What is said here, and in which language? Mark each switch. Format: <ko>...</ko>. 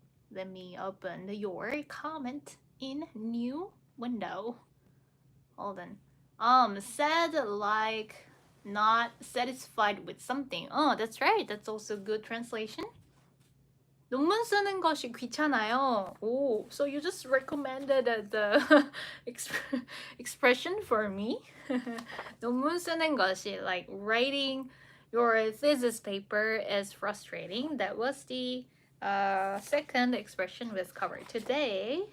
<en>Let me open your comment in new window. Hold on. Said like not satisfied with something. Oh, that's right. That's also good translation.</en> <ko>논문 쓰는 것이 귀찮아요.</ko> <en>Oh, so you just recommended the expression for me?</en> <ko>논문 쓰는 것이,</ko> <en>like writing your thesis paper, is frustrating. That was the second expression we've covered today.</en>